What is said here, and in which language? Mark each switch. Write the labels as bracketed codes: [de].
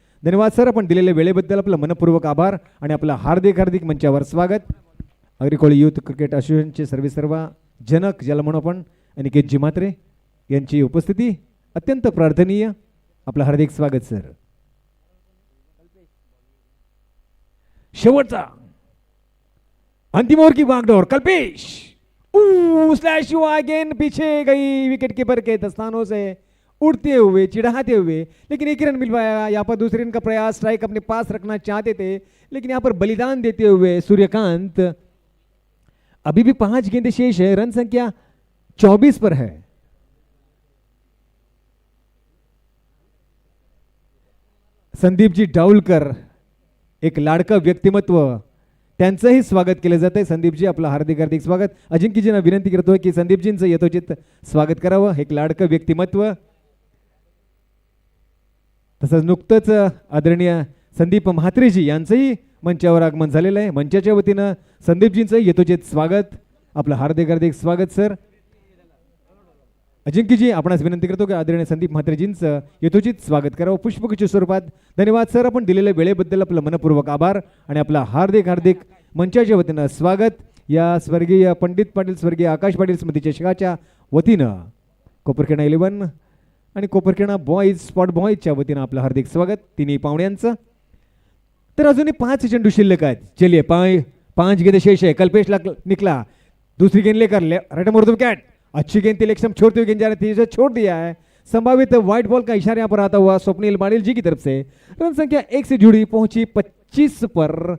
[mr] धन्यवाद सर, आपण दिलेल्या वेळेबद्दल आपलं मनपूर्वक आभार आणि आपलं हार्दिक हार्दिक मंचावर स्वागत. अग्रिकोळी युथ क्रिकेट असोसिएशनचे सर्वेसर्वा जनक ज्याला म्हणू आपण अनिकेतजी म्हात्रे यांची उपस्थिती अत्यंत प्रार्थनीय. आपलं हार्दिक स्वागत सर. शेवटचा अंतिम [hi] ओवर की बागडोर कल्पेश स्लैश हुआ गेंद पीछे गई विकेट कीपर के दस्तानों से उड़ते हुए चिढ़ाते हुए, लेकिन एक ही रन मिल पाया. यहाँ पर दूसरे रन का प्रयास, स्ट्राइक अपने पास रखना चाहते थे लेकिन यहाँ पर बलिदान देते हुए सूर्यकांत. अभी भी 5 गेंदें शेष है, रन संख्या 24 पर है. [mr] संदीपजी डावलकर एक लाडका व्यक्तिमत्व, त्यांचंही स्वागत केलं जात आहे. संदीपजी आपलं हार्दिक हार्दिक स्वागत. अजिंक्यजींना विनंती करतोय की संदीपजींचं यथोचित स्वागत करावं. एक लाडकं व्यक्तिमत्व. तसंच नुकतंच आदरणीय संदीप म्हात्रेजी यांचंही मंचावर आगमन झालेलं आहे. मंचाच्या वतीनं संदीपजींचं यथोचित स्वागत. आपलं हार्दिक हार्दिक स्वागत सर. अजिंक्यजी आपणास विनंती करतो की आदरणीय संदीप म्हात्रेजींचं यथोचित स्वागत करावं पुष्पगुच्छ स्वरूपात. धन्यवाद सर, आपण दिलेल्या वेळेबद्दल आपलं मनपूर्वक आभार आणि आपलं हार्दिक हार्दिक मंचाच्या वतीनं स्वागत. या स्वर्गीय पंडित पाटील स्वर्गीय आकाश पाटील स्मृती चषकाच्या वतीनं कोपरखेडा 11 आणि कोपरखेडा बॉईज स्पॉट बॉईजच्या वतीनं आपलं हार्दिक स्वागत तिन्ही पाहुण्यांचं. तर अजूनही 5 चेंडू शिल्लक आहेत. [hi] चलिए 5 गेंद शेष है. कल्पेश निकला, दूसरी गेंद लेकर राइट मोड़ दो विकेट. अच्छी गेंद थी लेकिन छोड़ते हुए गेंद जा रही थी, छोड़ दिया है. संभावित व्हाइट बॉल का इशारा यहाँ पर आता हुआ स्वप्निल माड़िल जी की तरफ से. रन संख्या 1 से जुड़ी पहुंची 25 पर.